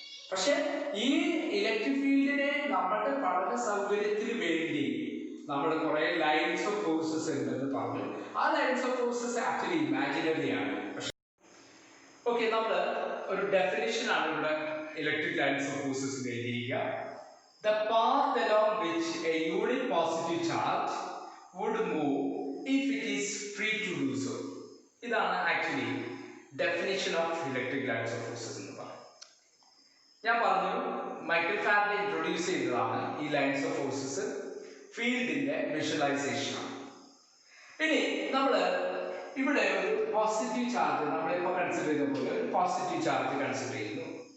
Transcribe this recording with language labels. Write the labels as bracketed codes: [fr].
[ml] പക്ഷെ ഈ ഇലക്ട്രിക് ഫീൽഡിനെ നമ്മുടെ പഠന സൗകര്യത്തിന് വേണ്ടി നമ്മൾ കുറെ ലൈൻസ് ഓഫ് ഫോഴ്സസ് ഉണ്ടെന്ന് പറഞ്ഞു. ആ lines of forces actually imaginary ആണ്. ഓക്കെ, നമ്മൾ ഒരു ഡെഫിനിഷൻ ആണ് ഇവിടെ electric lines of forces എഴുതിയിരിക്കുക. [en] The path along which a unit positive charge would move if it is free to do so. [ml] ഇതാണ് actually definition of electric lines of forces എന്ന് പറയുന്നത്. ഞാൻ പറഞ്ഞു, മൈക്കൽ ഫാരഡെ ഇൻട്രൊഡ്യൂസ് ചെയ്തതാണ് ഈ lines of forces. ഫീൽഡിന്റെ visualisation ആണ്. ഇനി നമ്മൾ ഇവിടെ ഒരു പോസിറ്റീവ് ചാർജ് നമ്മളിപ്പോൾ കൺസിഡർ ചെയ്ത പോലെ ഒരു പോസിറ്റീവ് ചാർജ് കൺസിഡർ ചെയ്യുന്നു.